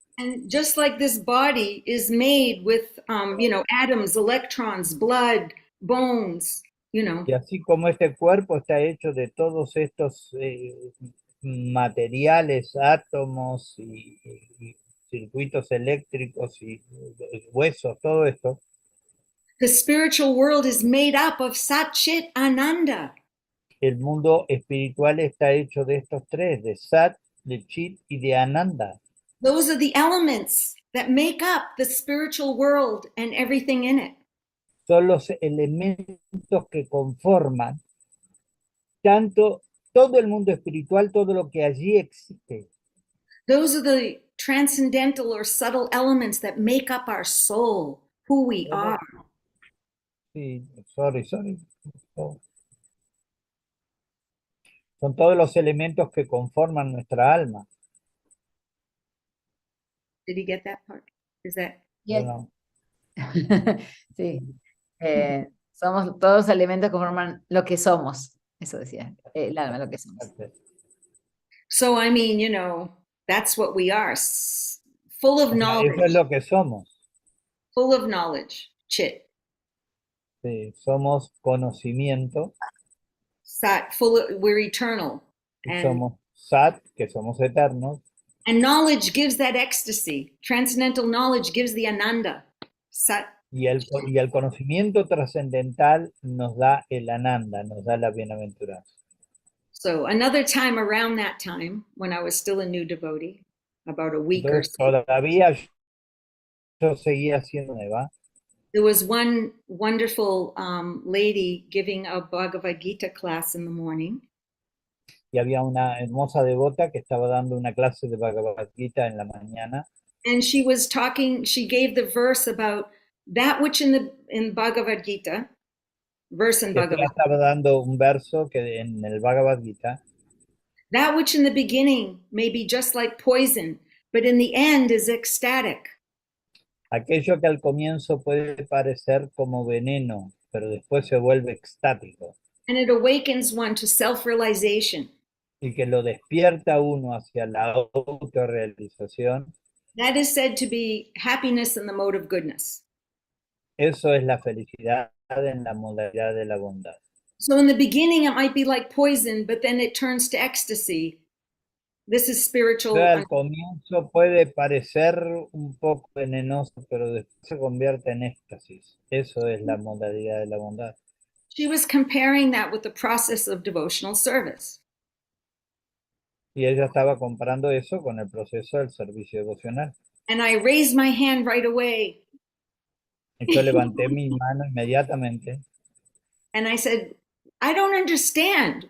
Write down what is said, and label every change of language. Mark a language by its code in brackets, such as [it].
[en] And just like this body is made with, atoms, electrons, blood, bones, [es] Y así como este cuerpo está hecho de todos estos materiales, átomos y circuitos eléctricos y huesos, todo esto, [en] The spiritual world is made up of Sat Chit Ananda. [es] el mundo espiritual está hecho de estos tres, de Sat, de Chit y de Ananda. [en] Those are the elements that make up the spiritual world and everything in it. [es] Son los elementos que conforman tanto todo el mundo espiritual, todo lo que allí existe. [en] Those are the transcendental or subtle elements that make up our soul, who we are. [es] Sí, [en] sorry. [es] Oh. Son todos los elementos que conforman nuestra alma. [en] Did he get that part? Is that? Yes. [es] Bueno, Sí. Somos todos los elementos que forman lo que somos. Eso decía. El alma, lo que somos. [en] So, I mean, that's what we are. Full of [es] o sea, [en] knowledge. [es] eso es lo que somos. [en] Full of knowledge. Chit. [es] Sí, somos conocimiento. [en] Sat. We're eternal. [es] Y somos Sat, que somos eternos. [en] And knowledge gives that ecstasy. Transcendental knowledge gives the ananda. Sat. [es] Y el conocimiento trascendental nos da el Ananda, nos da la bienaventuranza. [en] So another time around that time, when I was still a new devotee, about a week or [es] Entonces, [en] so, [es] todavía yo seguía siendo nueva. [en] there was one wonderful lady giving a Bhagavad Gita class in the morning. [es] Y había una hermosa devota que estaba dando una clase de Bhagavad Gita en la mañana. [en] And she gave the verse about that which in Bhagavad Gita, verse in Bhagavad Gita, [es] Estaba dando un verso que en el Bhagavad Gita, [en] that which in the beginning may be just like poison, but in the end is ecstatic. [es] aquello que al comienzo puede parecer como veneno, pero después se vuelve extático. [en] And it awakens one to self-realization. [es] Y que lo despierta uno hacia la autorrealización. [en] That is said to be happiness in the mode of goodness. [es] Eso es la felicidad en la modalidad de la bondad. [en] So in the beginning, it might be like poison, but then it turns to ecstasy. This is spiritual. [es] Al comienzo puede parecer un poco venenoso, pero después se convierte en éxtasis. Eso es la modalidad de la bondad. [en] She was comparing that with the process of devotional service. [es] Y ella estaba comparando eso con el proceso del servicio devocional. [en] And I raised my hand right away. [es] Y yo levanté mi mano inmediatamente. [en] And I said, I don't understand.